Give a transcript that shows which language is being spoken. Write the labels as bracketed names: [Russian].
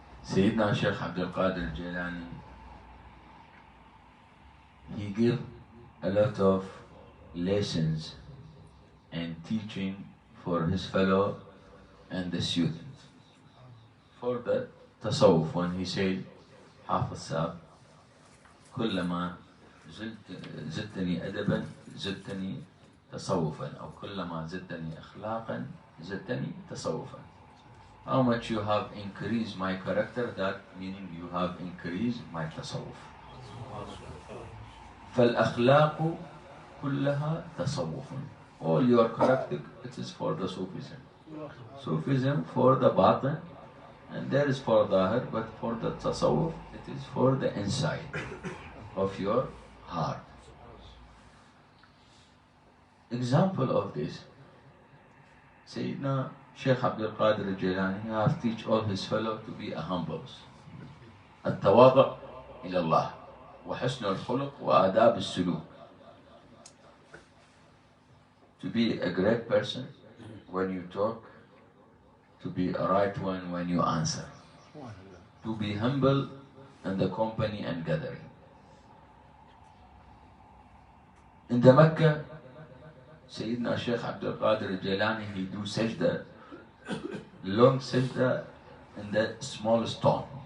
[English] Sayyidina Shaykh Abdul Qadir al-Jailani, he gave a lot of lessons and teaching for his fellow and the students. For the tasawwuf, when he said, [Arabic] Hafiz Sahab, كلما زدتني أدبا زدتني تصوفا أو كلما زدتني أخلاقا زدتني تصوفا. [English] How much you have increased my character, that meaning you have increased my tasawwuf. [Arabic] فالأخلاق كلها تصوف. [English] All your character, it is for the Sufism. Sufism for the batin, and there is for Zahir, but for the Tasawwuf, it is for the inside of your heart. Example of this, Sayyidina Shaykh Abdul Qadir al-Jilani has teach all his fellows to be a humbles. [Arabic] التواضع إلى الله وحسن الخلق وآداب السلوك. [English] To be a great person when you talk, to be a right one when you answer, to be humble in the company and gathering. In the Mecca, Sayyidina Shaykh Abdul Qadir al-Jilani, he do sajda, long sajda in the small stone.